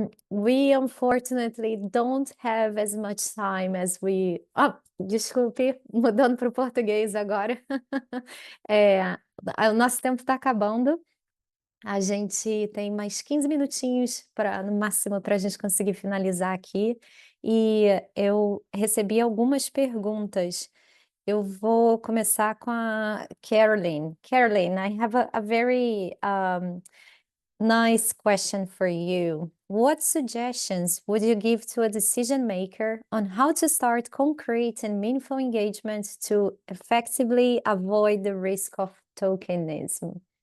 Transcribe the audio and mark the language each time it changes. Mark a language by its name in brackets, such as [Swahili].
[English] We unfortunately don't have as much time as we. [Portuguese] Desculpe, mudando para o português agora. É, o nosso tempo está acabando. A gente tem mais 15 minutinhos para, no máximo, para a gente conseguir finalizar aqui. E eu recebi algumas perguntas. Eu vou começar com a Caroline. [English] Caroline, I have a very nice question for you. What suggestions would you give to a decision maker on how to start concrete and meaningful engagement to effectively avoid the risk of tokenism?